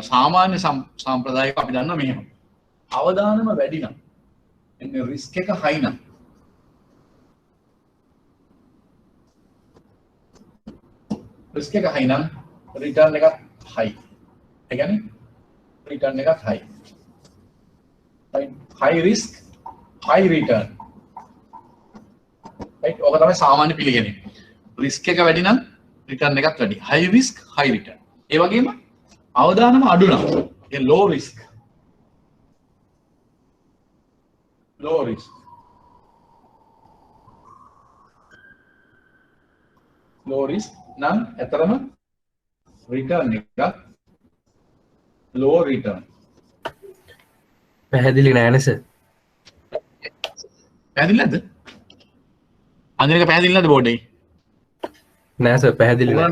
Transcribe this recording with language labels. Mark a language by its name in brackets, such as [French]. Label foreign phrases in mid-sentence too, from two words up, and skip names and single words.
[Sinhala] සාමාන්‍ය සම්ප්‍රදායික අපි දන්නවා මෙහෙම. අවදානම වැඩි නම් එන්නේ රිස්ක් එක හයි නම් රිස්ක් එක හයි නම් රිටර්න් එකත් හයි. ඒ කියන්නේ රිටර්න් එකත් හයි. [English] right. high risk high return. right. [Sinhala] ඔක තමයි සාමාන්‍ය පිළිගැනීම. රිස්ක් එක වැඩි නම් රිටර්න් එකත් වැඩි. [English] high risk high return. [Sinhala] ඒ වගේම අවදානම අඩු නම් ඒ [English] low risk low risk low risk [Sinhala] නම් ඇතරම රිටර්න් එක [English] low return. [Sinhala] පැහැදිලි නෑනේ සර්. පැහැදිලි නැද්ද? අඳිනක පැහැදිලි නැද්ද බෝඩ් එකේ? නෑ සර් පැහැදිලි නෑ.